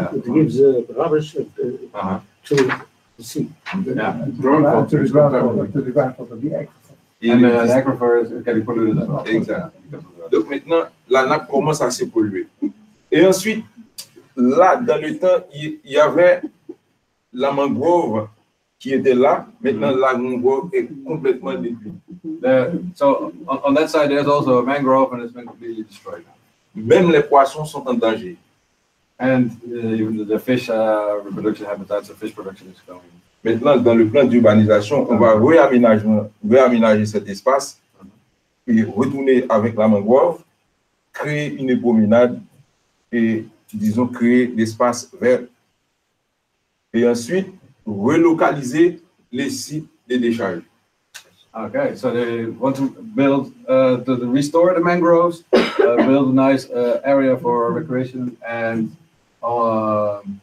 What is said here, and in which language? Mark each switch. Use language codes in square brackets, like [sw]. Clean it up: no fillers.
[en] It gives rubbish to the sea. Yeah. To the groundwater, the aquifer. And the aquifer is getting polluted as well. [fr] Exact. Donc maintenant, la nappe commence à se polluer. Et ensuite, là, dans le temps, il y avait la mangrove qui était là. Maintenant, la mangrove est complètement détruite. [en] So on that side, there's also a mangrove, and it's been completely destroyed. [fr] Même les poissons sont en danger. [en] And even the fish reproduction habitats, the fish production is going. [fr] Maintenant, dans le plan d'urbanisation, on va réaménager cet espace et retourner avec la mangrove, créer une promenade et, disons, créer l'espace vert Et ensuite, relocaliser les sites de décharge. [en] Okay, so they want to build, to restore the mangroves, build a nice area for recreation and the